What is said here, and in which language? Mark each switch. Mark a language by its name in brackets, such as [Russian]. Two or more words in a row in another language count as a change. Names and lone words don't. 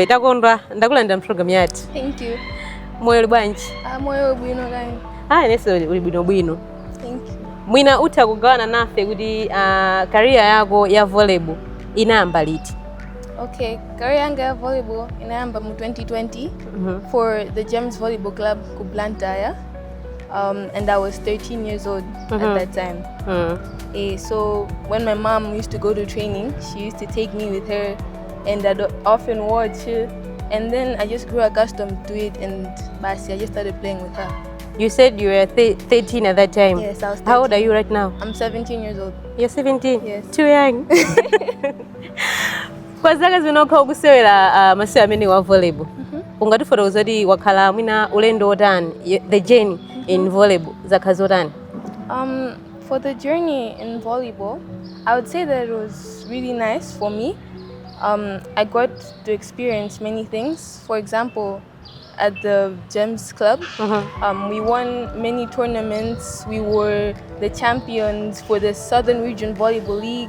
[Nyanja] Takondwa ndakulandira program yathu. [English] Thank you. [Nyanja] Moyo bwanji? Moyo bwino kani. Nese uli bwino. [English] Thank you. [Nyanja] Mwina utha kugawana nafe kuti career yako ya volleyball inayamba liti? Okay, career yangu ya volleyball inayamba mu 2020 [English] for the Gems Volleyball Club [Nyanja] ku Blantyre. [English] And I was 13 years old at that time. So when my mom used to go to training, she used to take me with her, and I'd often watch her. And then I just grew accustomed to it, and I just started playing with her. You said you were 13 at that time? Yes, I was 13. How old are you right now? I'm 17 years old. You're 17? Yes. Too young. [Nyanja] Kwa zaka zinokha kusewera masewera amene wa volleyball. Ungatifotokoza kuti wakhala mwina ulendo otani, [English] the journey in volleyball [Nyanja] zakhala zotani? [English] For the journey in volleyball, I would say that it was really nice for me. I got to experience many things. For example, at the Gems Club, we won many tournaments. We were the champions for the Southern Region Volleyball League.